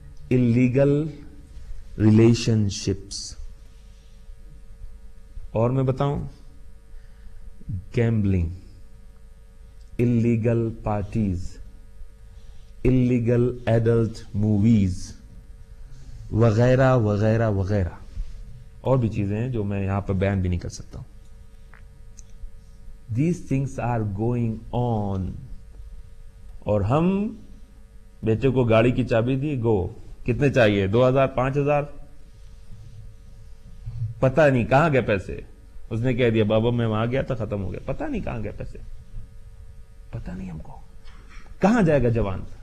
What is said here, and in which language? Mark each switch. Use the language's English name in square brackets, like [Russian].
[English] illegal relationships. [Urdu] اور میں بتاؤں, [English] gambling, illegal parties, illegal adult movies [Urdu] وغیرہ وغیرہ وغیرہ, اور بھی چیزیں ہیں جو میں یہاں پر بیان بھی نہیں کر سکتا ہوں. [English] These things are going on. [Urdu] اور ہم بیٹے کو گاڑی کی چابی دی, گو, کتنے چاہیے, 2000 5000, پتہ نہیں کہاں گئے پیسے. اس نے کہہ دیا بابا میں وہاں گیا تھا, ختم ہو گیا, پتہ نہیں کہاں گئے پیسے, پتہ نہیں ہم کو کہاں جائے گا جوان.